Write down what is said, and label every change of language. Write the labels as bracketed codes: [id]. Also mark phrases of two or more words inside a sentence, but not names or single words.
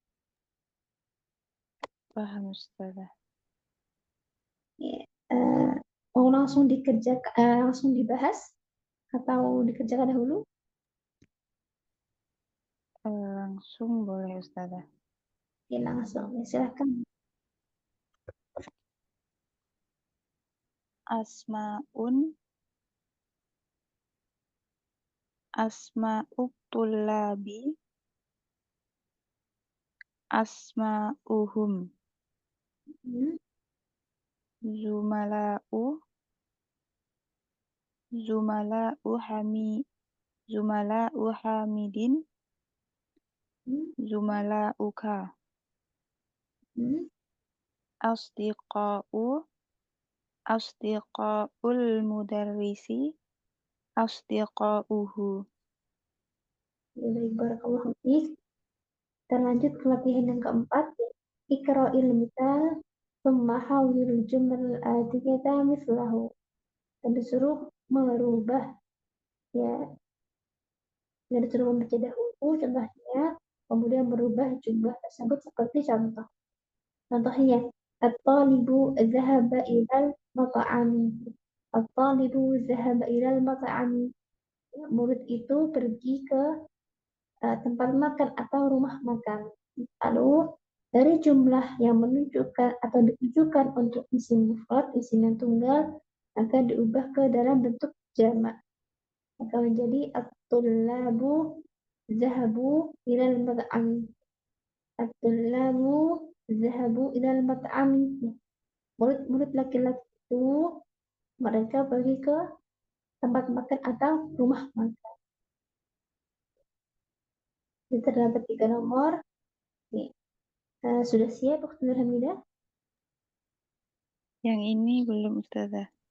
[id] Paham Ustazah. Ya. Mau langsung dikerjakan, langsung dibahas atau dikerjakan dahulu? Langsung boleh Ustazah. Ya, langsung. Ya, silahkan. [ar] أسماء، أسماء الطلاب، أسماؤهم, Hmm. زملاء، زملاء حامي، زملاء حامدين, Hmm. زملاؤك, Hmm. أصدقاء، أصدقاء المدرس، أصدقاؤه. [id] Ya, baik, [ar] بارك الله فيك. [id] Kita lanjut ke latihan yang keempat. [ar] اقرأ المثال, ثم حوّل الجمل الآتية مثله. [id] Dan disuruh merubah, ya, dan disuruh membaca dahulu contohnya, kemudian merubah jumlah tersebut seperti contoh. Contohnya, [ar] الطالب ذهب إلى المطعم. الطالب ذهب إلى المطعم. [id] Murid itu pergi ke tempat makan atau rumah makan. Lalu dari jumlah yang menunjukkan atau ditujukan untuk [ar] اسم مفرد, [id] isim yang tunggal, maka diubah ke dalam bentuk jamak. [ar] Maka menjadi الطلاب ذهبوا إلى المطعم. الطلاب ذهبوا إلى المطعم. [id] Murid-murid laki-laki itu mereka pergi ke tempat makan atau rumah makan. Jadi terdapat 3 nomor. Nih, sudah siap Waktu Hamidah? Yang ini belum Ustazah.